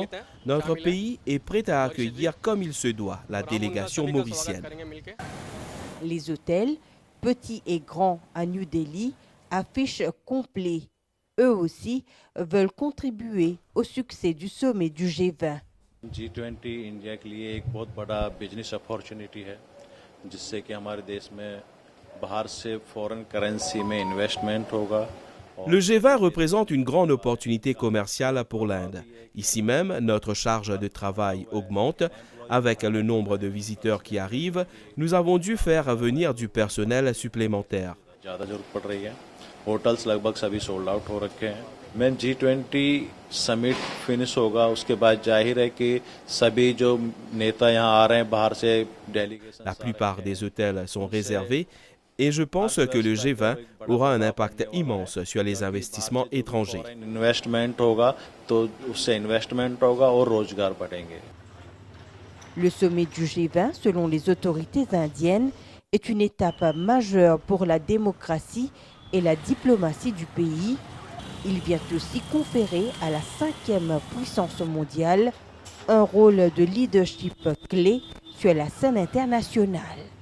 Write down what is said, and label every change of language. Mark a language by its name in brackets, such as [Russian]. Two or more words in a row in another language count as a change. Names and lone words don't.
[French] Notre pays est prêt à accueillir comme il se doit la délégation mauricienne. Les hôtels, petits et grands à New Delhi, affichent complets. eux aussi veulent contribuer au succès du sommet du G20. [Hindi] G20 इंडिया के लिए एक बहुत बड़ा [English] business opportunity [Hindi] है जिससे कि हमारे देश में बाहर से [English] foreign currency [Hindi] में इन्वेस्टमेंट होगा. [French] Le G20 représente une grande opportunité commerciale pour l'Inde. Ici même, notre charge de travail augmente. Avec le nombre de visiteurs qui arrivent, nous avons dû faire venir du personnel supplémentaire. [Hindi] ज़्यादा जरूरत पड़ रही है. होटल्स लगभग सभी [English] sold out [Hindi] हो रखे हैं. मैं G20 [English] summit finish [Hindi] होगा उसके बाद जाहिर है कि सभी जो नेता यहाँ आ रहे हैं बाहर से डेलीगेशन. [French] La plupart des hôtels sont réservés et je pense que le G20 aura un impact immense sur les investissements étrangers. [Hindi] इन्वेस्टमेंट होगा तो उससे इन्वेस्टमेंट होगा और रोजगार बढ़ेंगे. [French] Le sommet du G20, selon les autorités indiennes, est une étape majeure pour la démocratie et la diplomatie du pays. Il vient aussi conférer à la 5e puissance mondiale un rôle de leadership clé sur la scène internationale.